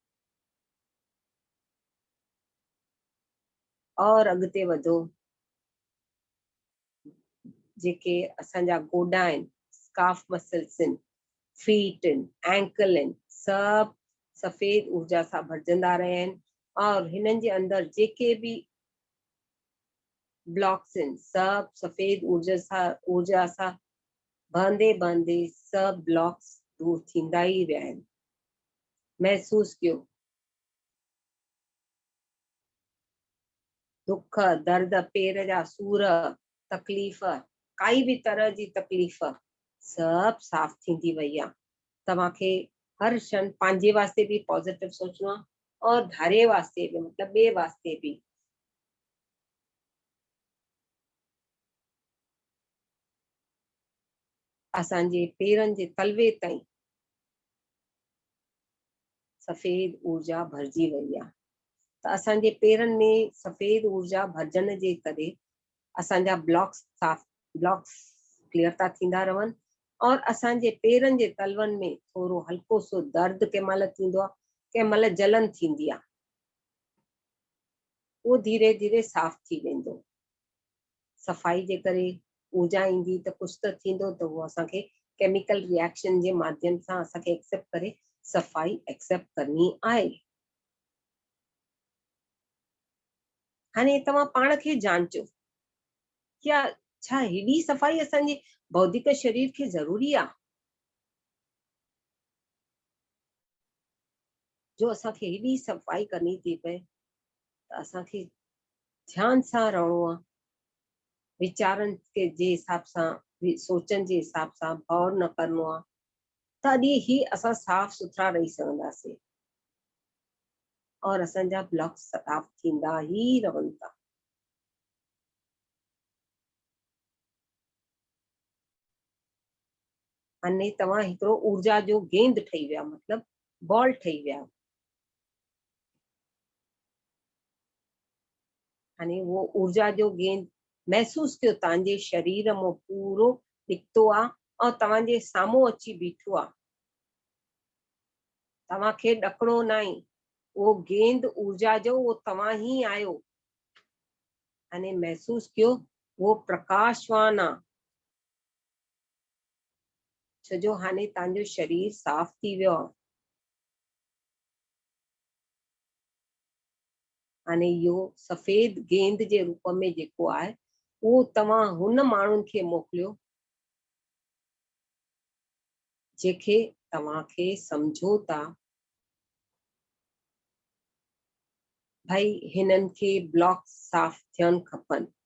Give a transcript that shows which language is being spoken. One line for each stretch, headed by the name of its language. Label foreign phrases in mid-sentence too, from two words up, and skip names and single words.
Sindhi: और अॻिते वधो, जेके असांजा गोॾा आहिनि,
English: scalp muscles
Sindhi: आहिनि, फीट आहिनि, एंकल आहिनि, सब सफेद ऊर्जा सां भरजंदा रहिया आहिनि और हिननि जे अंदरि जेके भी ब्लॉक्स आहिनि सब सफेद ऊर्जा सां बहंदे बहंदे सब ब्लॉक्स दूर थींदा ई विया आहिनि। महसूस कयो, दुख, दर्द, पेर जा सूर, तकलीफ़, काई भी तरह जी तकलीफ़ सब साफ थींदी वई आहे। तव्हांखे हर क्षण पंहिंजे वास्ते भी पॉजिटिव सोचणो आहे और धारे वास्ते भी मतलब ॿिए वास्ते भी। असांजे पेरनि जे तलवे ताईं सफेद ऊर्जा भरजी वई आहे। त असांजे पेरनि में सफेद ऊर्जा भरजन जे करे असांजा
English: blocks clear
Sindhi: था थींदा रहनि और असांजे पेरनि जे तलवनि में थोरो हल्को सो दर्द कंहिं महिल थींदो आहे, कंहिं महिल जलन थींदी आहे, उहो धीरे धीरे साफ थी वेंदो। सफाई जे करे ऊर्जा ईंदी त कुछ त थींदो, त उहो असांखे
English: chemical reaction
Sindhi: जे माध्यम सां असांखे एक्सेप्ट करे सफाई एक्सेप्ट करनी आहे। हाणे तव्हां पाण खे जांचो, क्या छा हेॾी सफाई असांजे बौद्धिक शरीर खे ज़रूरी आहे जो असांखे हेॾी सफाई करनी थी पए? त असांखे ध्यान सां रहणो आहे, विचारनि के जे हिसाब सां, सोचनि जे हिसाब सां भउ न करणो आहे, तॾहिं ही असां साफ सुथरा रही सघंदासीं और असांजा ब्लॉक्स साफ थींदा ही रहनि था। हाणे तव्हां हिकिड़ो ऊर्जा जो गेंद ठही विया, मतलब बॉल ठही विया। हाणे वो ऊर्जा जो गेंद महसूस कयो तव्हांजे शरीर मां पूरो निकितो आहे और तव्हांजे साम्हूं अची बीठो आहे। तव्हांखे ॾकणो न आहे, वो गेंद ऊर्जा जो वो तव्हां ही आहियो। हाणे महसूस कयो वो प्रकाशवान आहे, छो जो हाणे तव्हांजो शरीर साफ़ थी वियो आहे। हाणे इहो सफ़ेद गेंद जे रूप में जेको आहे उहो तव्हां हुन माण्हुनि खे मोकिलियो जेके तव्हांखे सम्झो था भाई हिननि खे ब्लॉक साफ़ थियण खपनि।